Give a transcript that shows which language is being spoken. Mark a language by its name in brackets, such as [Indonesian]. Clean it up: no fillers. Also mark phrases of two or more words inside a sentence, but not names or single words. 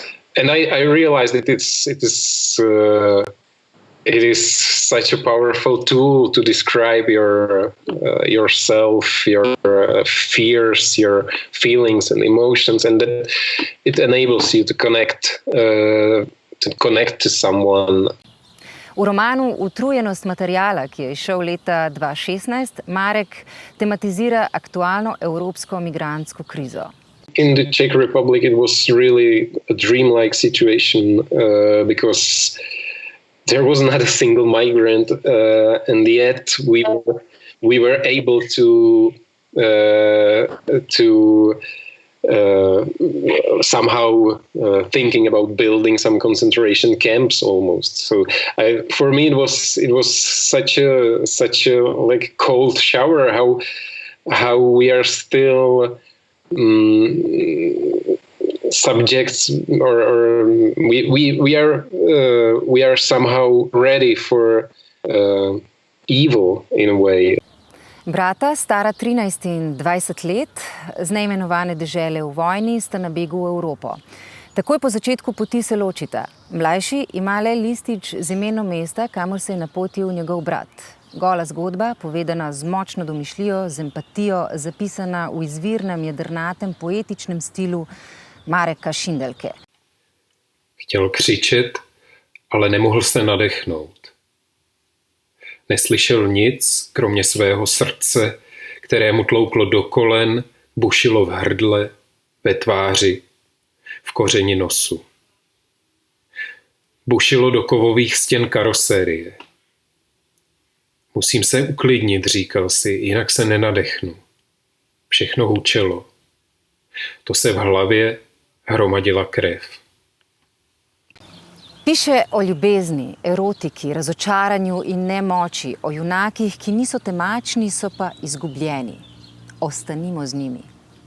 [English] And I realized that it is such a powerful tool to describe yourself, your fears, your feelings and emotions, and that it enables you to connect to someone. [Slovenian] V romanu Utrujenost materiala, ki je izšel leta 2016, Marek tematizira aktualno evropsko migrantsko krizo. [English] In the Czech Republic, it was really a dreamlike situation because there was not a single migrant, and yet we were able to somehow thinking about building some concentration camps almost. So for me, it was such a like cold shower how we are still subjects, or we are somehow ready for evil in a way. [Slovenian] Brata, stara 13 in 20 let, z neimenovane dežele v vojni, sta na begu v Evropo. Takoj po začetku poti se ločita. Mlajši ima le listič z imenom mesta, kamor se je napotil njegov brat. Gola zgodba, povedana z močno domišljijo, z empatijo, zapisana v izvirnem, jedrnatem, poetičnem stilu Mareka Šindeljke. [Czech] Chtěl křičet, ale nemohl se nadechnout. Neslyšel nic, kromě svého srdce, které mu tlouklo do kolen, bušilo v hrdle, ve tváři, v kořeni nosu. Bušilo do kovových stěn karosérie. Musím se uklidnit, říkal si, jinak se nenadechnu. Všechno hučelo. To se v hlavě hromadila krev. [Slovenian] Piše o ljubezni, erotiki, razočaranju in nemoči, o junakih, ki niso temačni, so pa izgubljeni. Ostanimo z njimi.